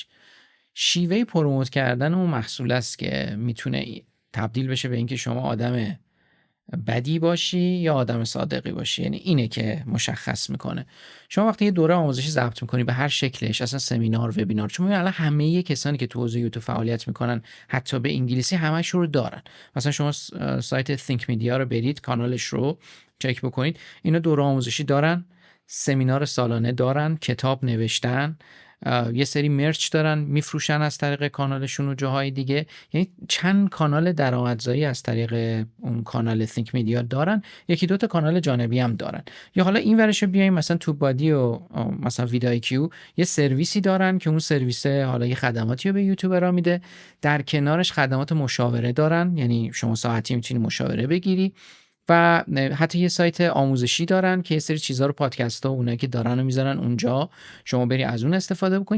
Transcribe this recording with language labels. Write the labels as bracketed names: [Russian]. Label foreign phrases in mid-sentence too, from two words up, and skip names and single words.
[Persian] شیوه پروموت کردن اون محصول است که میتونه تبدیل بشه به اینکه شما آدم بدی باشی یا آدم صادقی باشی. یعنی اینه که مشخص میکنه. شما وقتی یه دوره آموزشی ضبط میکنی به هر شکلش، اصلا سمینار، وبینار، چون الان همه کسانی که تو حوزه یوتیوب فعالیت میکنن حتی به انگلیسی همش رو دارن. مثلا شما سایت think media رو برید، کانالش رو چک بکنید، اینا دوره آموزشی دارن، سمینار سالانه دارن، کتاب نوشتن، یه سری مرچ دارن میفروشن از طریق کانالشون و جاهای دیگه. یعنی چند کانال درآمدزایی از طریق اون کانال think media دارن، یکی دوتا کانال جانبی هم دارن. یا حالا این ورشو بیایم مثلا تو بادی و مثلا ویدای کیو یه سرویسی دارن که اون سرویس حالا یه خدماتی رو به یوتیوبرها میده، در کنارش خدمات مشاوره دارن، یعنی شما ساعتی میتونی مشاوره بگیری، و حتی یه سایت آموزشی دارن که یه سری چیزا رو، پادکست ها اونایی که دارن رو میذارن اونجا، شما بری از اون استفاده بکنید.